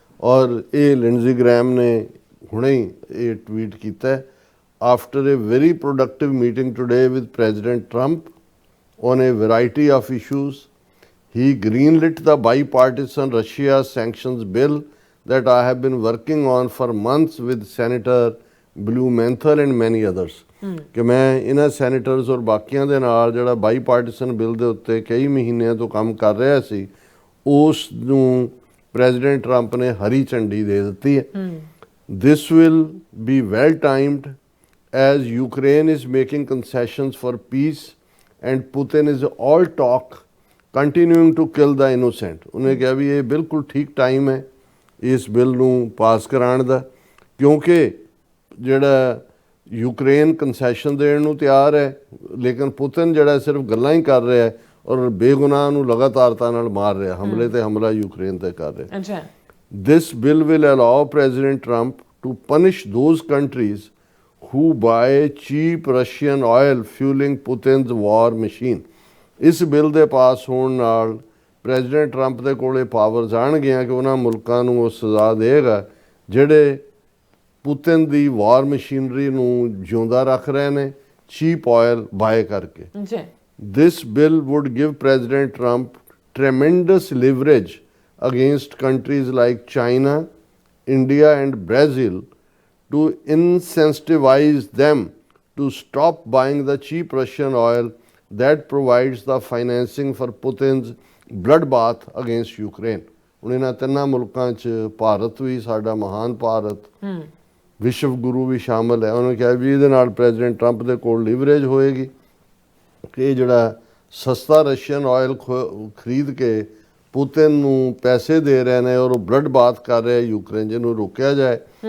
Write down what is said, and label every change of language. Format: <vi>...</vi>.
<pa>ਔਰ ਇਹ ਲਿੰਡਜ਼ੀ ਗ੍ਰੈਮ ਨੇ ਹੁਣੇ ਹੀ ਇਹ ਟਵੀਟ ਕੀਤਾ,</pa> <en>After a very productive meeting today with president Trump on a variety of issues, he greenlit the bipartisan Russia sanctions bill that I have been working on for months with Senator Blumenthal and many others।</en> <pa>ਕਿ ਮੈਂ ਇਹਨਾਂ senators ਔਰ ਬਾਕੀਆਂ ਦੇ ਨਾਲ ਜਿਹੜਾ ਬਾਈਪਾਰਟੀਸਨ bill ਦੇ ਉੱਤੇ ਕਈ ਮਹੀਨਿਆਂ ਤੋਂ ਕੰਮ ਕਰ ਰਿਹਾ ਸੀ, ਉਸ ਨੂੰ ਪ੍ਰੈਜ਼ੀਡੈਂਟ ਟਰੰਪ ਨੇ ਹਰੀ ਝੰਡੀ ਦੇ ਦਿੱਤੀ ਹੈ।</pa> <en>This will be well timed as Ukraine is making concessions for peace and Putin is all talk continuing to kill the innocent।</en> <pa>ਉਹਨੇ ਕਿਹਾ ਵੀ ਇਹ ਬਿਲਕੁਲ ਠੀਕ ਟਾਈਮ ਹੈ ਇਸ ਬਿੱਲ ਨੂੰ ਪਾਸ ਕਰਾਉਣ ਦਾ, ਕਿਉਂਕਿ ਜਿਹੜਾ ਯੂਕਰੇਨ ਕੰਸੈਸ਼ਨ ਦੇਣ ਨੂੰ ਤਿਆਰ ਹੈ ਲੇਕਿਨ ਪੁਤਿਨ ਜਿਹੜਾ ਸਿਰਫ ਗੱਲਾਂ ਹੀ ਕਰ ਰਿਹਾ ਹੈ ਔਰ ਬੇਗੁਨਾਹ ਨੂੰ ਲਗਾਤਾਰਤਾ ਨਾਲ ਮਾਰ ਰਿਹਾ, ਹਮਲੇ ਤੇ ਹਮਲਾ ਯੂਕਰੇਨ ਤੇ ਕਰ ਰਿਹਾ।</pa> <en>This bill will allow President Trump to punish those countries who buy cheap Russian oil fueling Putin's war machine।</en> <pa>ਇਸ ਬਿੱਲ ਦੇ ਪਾਸ ਹੋਣ ਨਾਲ ਪ੍ਰੈਜ਼ੀਡੈਂਟ ਟਰੰਪ ਦੇ ਕੋਲੇ ਪਾਵਰ ਜਾਣਗੀਆਂ ਕਿ ਉਹਨਾਂ ਮੁਲਕਾਂ ਨੂੰ ਉਹ ਸਜ਼ਾ ਦੇਗਾ ਜਿਹੜੇ ਪੁਤਿਨ ਦੀ ਵਾਰ ਮਸ਼ੀਨਰੀ ਨੂੰ ਜਿਉਂਦਾ ਰੱਖ ਰਹੇ ਨੇ ਚੀਪ ਆਇਲ ਬਾਏ ਕਰਕੇ।</pa> <en>This bill would give President Trump tremendous leverage against countries like China, India and Brazil to incentivize them to stop buying the cheap Russian oil that provides the financing for Putin's bloodbath against Ukraine।</en> <pa>ਹੁਣ ਇਹਨਾਂ ਤਿੰਨਾਂ ਮੁਲਕਾਂ 'ਚ ਭਾਰਤ ਵੀ, ਸਾਡਾ ਮਹਾਨ ਭਾਰਤ, ਵਿਸ਼ਵ ਗੁਰੂ ਵੀ ਸ਼ਾਮਲ ਹੈ। ਉਹਨੇ ਕਿਹਾ ਵੀ ਇਹਦੇ ਨਾਲ ਪ੍ਰੈਜ਼ੀਡੈਂਟ ਟਰੰਪ ਦੇ ਕੋਲ ਲੀਵਰੇਜ ਹੋਏਗੀ ਕਿ ਇਹ ਜਿਹੜਾ ਸਸਤਾ ਰਸ਼ੀਅਨ ਆਇਲ ਖਰੀਦ ਕੇ ਪੁਤਿਨ ਨੂੰ ਪੈਸੇ ਦੇ ਰਹੇ ਨੇ ਔਰ ਉਹ ਬਲੱਡ ਬਾਥ ਕਰ ਰਿਹਾ ਯੂਕਰੇਨ, ਜਿਹਨੂੰ ਰੋਕਿਆ ਜਾਏ।</pa>